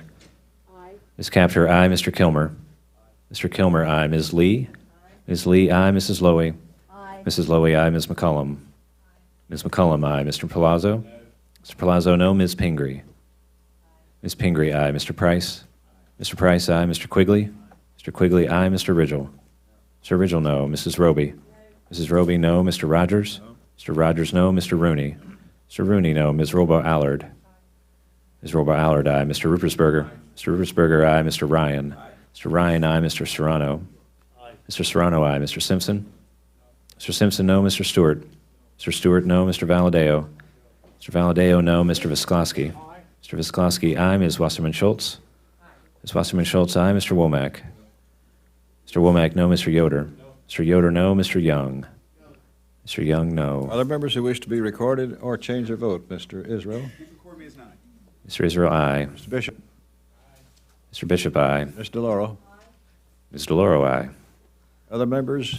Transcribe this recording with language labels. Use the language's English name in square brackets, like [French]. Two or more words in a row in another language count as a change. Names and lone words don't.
[English] Ms. Capter, aye. Mr. Kilmer. Mr. Kilmer, aye. Ms. Lee. Ms. Lee, aye. Mrs. Lowy. Mrs. Lowy, aye. Ms. McCollum. Ms. McCollum, aye. Mr. Palazzo. Mr. Palazzo, no. Ms. Pingree. Ms. Pingree, aye. Mr. Price. Mr. Price, aye. Mr. Quigley. Mr. Quigley, aye. Mr. Ridgel. Mr. Ridgel, no. Mrs. Roby. Mrs. Roby, no. Mr. Rogers. Mr. Rogers, no. Mr. Rooney. Mr. Rooney, no. Ms. Robo-Allard. Ms. Robo-Allard, aye. Mr. Ruppersberger. Mr. Ruppersberger, aye. Mr. Ryan. Mr. Ryan, aye. Mr. Serrano. Mr. Serrano, aye. Mr. Simpson. Mr. Simpson, no. Mr. Stewart. Mr. Stewart, no. Mr. Valadeo. Mr. Valadeo, no. Mr. Visklosky. Mr. Visklosky, aye. Ms. Wasserman-Schultz. Ms. Wasserman-Schultz, aye. Mr. Womack. Mr. Womack, no. Mr. Yoder. Mr. Yoder, no. Mr. Young. Mr. Young, no. Other members who wish to be recorded or change their vote? Mr. Israel. Mr. Israel, aye. Mr. Bishop. Mr. Bishop, aye. Ms. DeLauro. Ms. DeLauro, aye. Other members?